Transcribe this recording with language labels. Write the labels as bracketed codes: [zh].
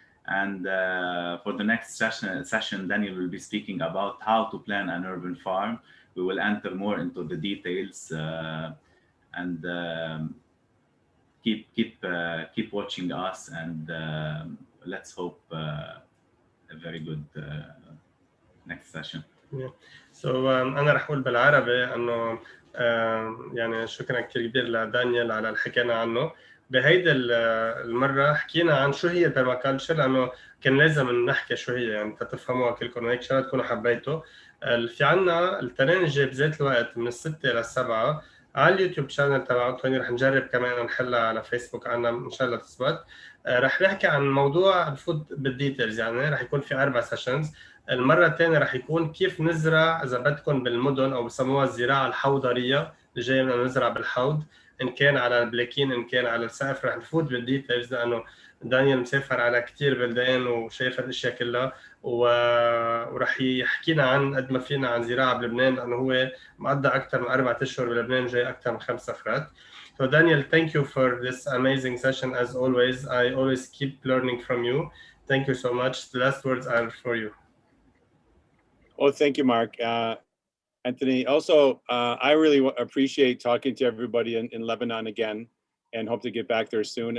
[en] And for the next session, Daniel will be speaking about how to plan an urban farm. We will enter more into the details, and keep watching us, and let's hope a very good next session. [ar] So أنا رح أقول بالعربي إنه يعني شكرا كثير كبير لدانيال على اللي حكينا عنه. بهيدا المرة حكينا عن شو هي البرماكلتشر، لأنه كان لازم نحكي شو هي يعني تفهموها كلكم، وهيك شغلات تكونوا حبيتوا. في عنا التنين الجاي بذات الوقت من 6 ل 7 على اليوتيوب شانل تبع أنطوني. رح نجرب كمان نحلها على فيسبوك عنا إن شاء الله تثبت. رح نحكي عن موضوع الفود بالديتيلز، يعني رح يكون في 4 سيشنز. المرة الثانية رح يكون كيف نزرع إذا بدكم بالمدن، أو بسموها الزراعة الحوضرية اللي جاي من نزرع بالحوض، إن كان على البلاكين إن كان على السقف. رح نفوت بالديتيلز لأنه دانيال مسافر على كتير بلدان وشايف الأشياء كلها، ورح يحكينا عن قد ما فينا عن زراعة بلبنان، لأنه هو مقضى أكثر من 4 أشهر بلبنان، جاي أكثر من 5 سفرات. [en] So Daniel, thank you for this amazing session as always. I always keep learning from you. Thank you so much. The last words are for you. Oh, thank you, Mark. Anthony, also, I really appreciate talking to everybody in Lebanon again, and hope to get back there soon.